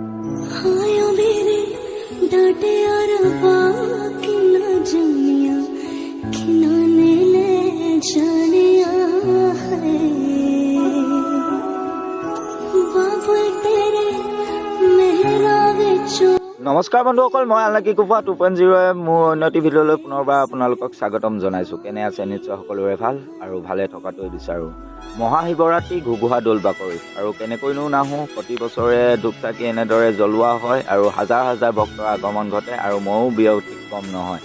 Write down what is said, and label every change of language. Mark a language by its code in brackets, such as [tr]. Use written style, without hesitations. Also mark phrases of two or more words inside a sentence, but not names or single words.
[as] आयो मेरे डांटे और बाकी ना जमिया खिनाने ले जानिया है बाबू तेरे मेहरा विचो। নমস্কাৰ বন্ধুসকল, মই আলাকি কুফা 2.0 মোৰ উন্নতি ভিডিঅ'লৈ পুনৰবাৰ আপোনালোকক স্বাগতম জনাইছোঁ। কেনে আছে? নিশ্চয় সকলোৰে ভাল আৰু ভালে থকাটোৱে বিচাৰোঁ। মহাশিৱৰাত্ৰি ঘুগুহা দৌল বাকৰি আৰু কেনেকৈনো নাহোঁ, প্ৰতি বছৰে ধূপচাকি এনেদৰে জ্বলোৱা হয় আৰু হাজাৰ হাজাৰ ভক্তৰ আগমন ঘটে আৰু ময়ো ব্যতিক্ৰম নহয়।